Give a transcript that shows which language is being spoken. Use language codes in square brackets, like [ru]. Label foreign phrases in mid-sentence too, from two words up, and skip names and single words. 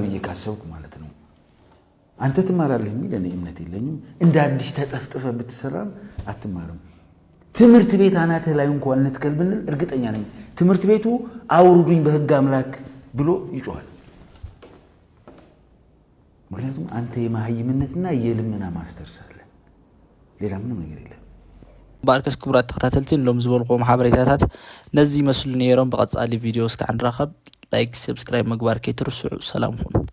[am] ብዬ ካሰብኩ ማለት ነው አንተ ትማራለህ የሚል እኔ እምነት የለኝም። እንደ አዲስ ተጠፍጥፈ ብትሰራም አትማርም። ትምህርት ቤት አናተ ላይ እንኳን እንትከልብንል እርግጠኛ ነኝ ትምህርት ቤቱ አውርዱኝ በህግ አምላክ ብሎ ይጮሃል። ምክንያቱም አንተ የማህይምነትና የልምና ማስተርስ አለ፣ ሌላ ምንም ነገር የለም። [ti] ባርከስ ክቡራት ተከታተልትን ሎም ዝበልኩም ሓበሬታታት ነዚ መስሉ ነይሮም። በቀጻሊ ቪዲዮ እስከ አንራኸብ [en] like subscribe [ti] ምግባር ከይትርሱ። ሰላም ሁኑ።